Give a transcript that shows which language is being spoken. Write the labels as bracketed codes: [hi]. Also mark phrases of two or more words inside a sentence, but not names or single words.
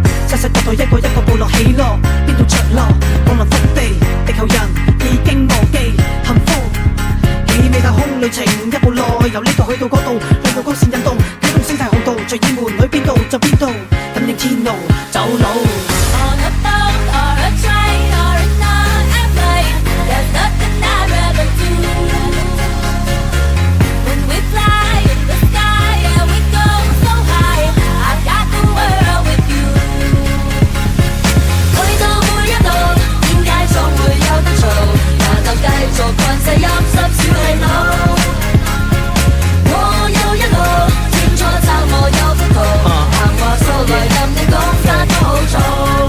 [yue] 世世代代一個一個部落起落，邊度着落？降臨福地，地球人已經忘記幸福。冀美太空旅程一步內，由呢度去到嗰度，兩個光線引動，啟動星際航道，隨意門去邊度就邊度，感應天路走路。 [en] On a boat or a train or in an airplane, there's nothing I'd rather do. When we fly in the sky and we go so high, I've got the world with you. [yue] 去到每一度，點解總會有得嘈？難道繼續困死陰濕小氣腦？我有一路清楚就我有幅圖，行話數來任你講法都好做。